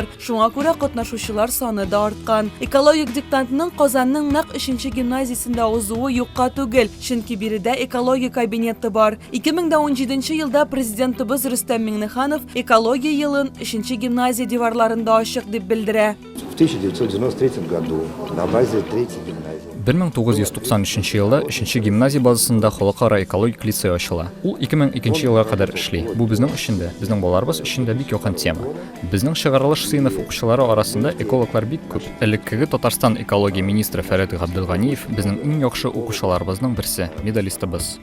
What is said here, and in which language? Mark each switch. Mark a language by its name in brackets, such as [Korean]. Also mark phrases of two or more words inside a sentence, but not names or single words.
[Tatar] Шуңа күрә катнашучылар саны да арткан. Экологик диктантның Казанның нәкъ 3нче гимназиясендә узуы юкка түгел, чөнки биредә экология кабинеты бар. 2017 елда президентыбыз Рөстәм Миңнеханов экология елын 3нче гимназия диварларында ачык дип белдерә. [Russian] В 1993 году на базе 3-й гимназии [Tatar] 1993 елда 3нче гимназия базасында халыкара экологик лицей ачыла. Ул 2002 елга кадәр эшли. Бу безнең өчен дә, безнең балаларыбыз өчен дә бик якын тема. Безнең чыгарылыш сыйныф укучылары арасында экологлар бик күп. Элеккеге Татарстан экология министры Фәрит Габделганиев безнең иң яхшы укучыларыбызның берсе, медалистыбыз.